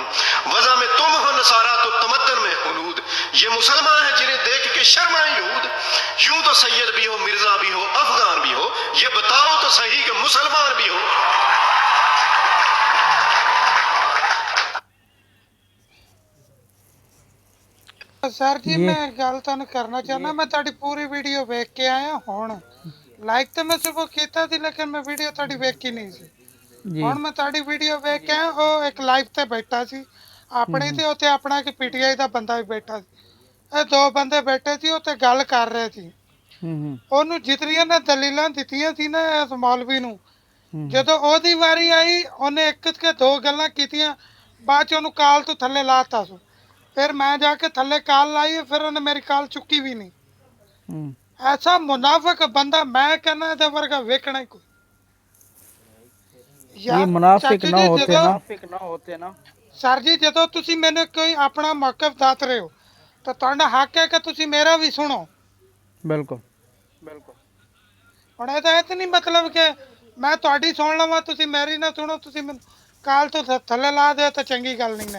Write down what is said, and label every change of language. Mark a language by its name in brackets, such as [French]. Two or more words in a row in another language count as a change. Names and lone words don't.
[Urdu] وضع میں تم ہو نصاریٰ تو تمدن میں ہنود، یہ مسلمان ہے جنہیں دیکھ کے شرمائے یہود. یوں تو سید بھی ہو، مرزا بھی ہو، افغان بھی ہو، یہ بتاؤ تو سہی کہ مسلمان بھی ہو. [Punjabi] ਸਰ ਜੀ ਮੈਂ ਗੱਲ ਤੁਹਾਨੂੰ ਕਰਨਾ ਚਾਹਣਾ, ਮੈਂ ਤੁਹਾਡੀ ਪੂਰੀ ਵੀਡੀਓ ਵੇਖ ਕੇ ਆਇਆ ਹੁਣ। ਲਾਈਕ ਤੋ ਮੈਂ ਸੁਬਹ ਕੀਤਾ ਸੀ ਲੇਕਿਨ ਮੈਂ ਵੀਡੀਓ ਤੁਹਾਡੀ ਵੇਖੀ ਨਹੀਂ ਸੀ। ਹੁਣ ਮੈਂ ਤੁਹਾਡੀ ਵੀਡੀਓ ਵੇਖ ਕੇ ਆਇਆ, ਓ ਇੱਕ ਲਾਈਵ ਤੇ ਬੈਠਾ ਸੀ ਆਪਣੇ ਤੇ ਉੱਤੇ ਆਪਣਾ ਕਿ ਪੀਟੀਆਈ ਦਾ ਬੰਦਾ ਭੀ ਬੈਠਾ ਸੀ। ਇਹ ਦੋ ਬੰਦੇ ਬੈਠੇ ਸੀ ਉੱਤੇ ਗੱਲ ਕਰ ਰਹੇ ਸੀ। ਉਹਨੂੰ ਜਿਤਨੀਆਂ ਨੇ ਦਲੀਲਾਂ ਦਿੱਤੀਆਂ ਸੀ ਨਾ ਇਸ ਮੌਲਵੀ ਨੂੰ, ਜਦੋਂ ਉਹਦੀ ਵਾਰੀ ਆਈ ਉਹਨੇ ਇੱਕ ਕੇ ਦੋ ਗੱਲਾਂ ਕੀਤੀਆਂ, ਬਾਅਦ ਚ ਉਹਨੂੰ ਕਾਲ ਤੋਂ ਥੱਲੇ ਲਾਤਾ ਸੀ। ਫਿਰ ਮੈਂ ਜਾ ਕੇ ਥੱਲੇ ਕਾਲ ਲਾਈ, ਫਿਰ ਉਹਨੇ ਮੇਰੀ ਕਾਲ ਚੁੱਕੀ ਵੀ ਨਹੀਂ। ਐਸਾ ਮੁਨਾਫਿਕ ਬੰਦਾ ਮੈਂ ਕਹਿੰਦਾ ਇਹਦੇ ਵਰਗਾ ਵੇਖਣਾ ਹੀ ਕੋਈ। [Urdu] یہ منافق نہ ہوتے نا [Punjabi] ਸਰ ਜੀ ਜਦੋਂ ਤੁਸੀਂ ਮੈਨੂੰ ਕੋਈ ਆਪਣਾ ਮੌਕਫ ਦੱਸ ਰਹੇ ਹੋ ਤਾਂ ਤੁਹਾਡਾ ਹੱਕ ਹੈ ਕਿ ਤੁਸੀਂ ਮੇਰਾ ਵੀ ਸੁਣੋ। ਬਿਲਕੁਲ ਹੁਣ ਇਹਦਾ ਇਹ ਤਾਂ ਨਹੀਂ ਮਤਲਬ ਕਿ ਮੈਂ ਤੁਹਾਡੀ ਸੁਣ ਲਵਾਂ ਤੁਸੀਂ ਮੇਰੀ ਨਾ ਸੁਣੋ, ਤੁਸੀਂ ਮੈਨੂੰ ਕਾਲ ਤੋਂ ਥੱਲੇ ਲਾ ਦਿਓ ਤਾਂ ਚੰਗੀ ਗੱਲ ਨਹੀਂ ਨਾ।